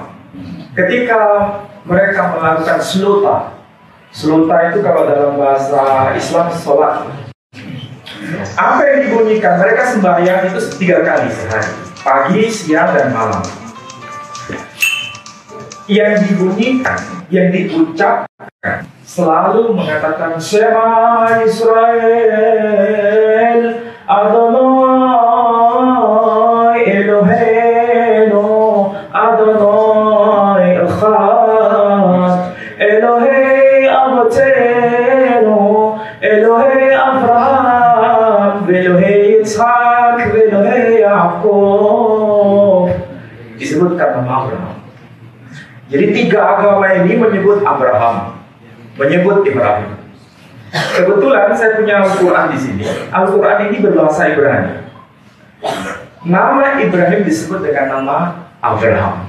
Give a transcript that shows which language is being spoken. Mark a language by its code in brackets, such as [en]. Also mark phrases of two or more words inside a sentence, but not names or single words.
[id] Ketika mereka melakukan sluta itu kalau dalam bahasa Islam sholat. Apa yang dibunyikan? Mereka sembahyang itu 3 kali sehari, pagi, siang, dan malam. Yang dibunyikan, yang diucapkan selalu mengatakan [he] שמע ישראל אדני אלהינו אדני אחד אלהי אבותינו אלהי אברהם אלהי יצחק אלהי יעקב. [id] Disebutkan nama Abraham. Jadi 3 agama ini menyebut Abraham, menyebut Ibrahim. Kebetulan saya punya Al-Quran di sini. Al-Quran ini berbahasa Ibrani. Nama Ibrahim disebut dengan nama Abraham.